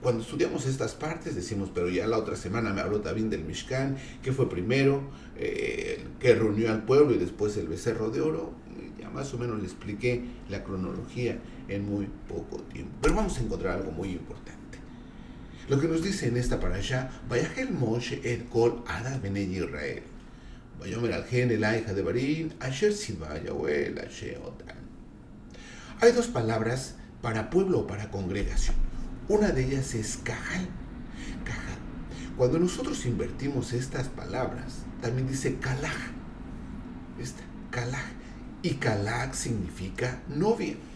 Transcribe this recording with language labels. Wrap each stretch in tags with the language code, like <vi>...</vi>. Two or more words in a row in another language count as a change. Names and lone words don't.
<es>Cuando estudiamos estas partes decimos, pero ya la otra semana me habló también del Mishkan, que fue primero, que reunió al pueblo y después el becerro de oro. Ya más o menos le expliqué la cronología en muy poco tiempo. Pero vamos a encontrar algo muy importante. Lo que nos dice en esta parashá,</es> <he>ויקהל משה את כל עדת בני ישראל. ויאמר אלהם אלה הדברים, אשר צוה יהוה לעשת אתם.</he> <es>Hay 2 palabras para pueblo o para congregación. Una de ellas es Cajal. Cajal. Cuando nosotros invertimos estas palabras, también dice Kalaj. Kalaj. Y Kalaj significa novia.</es>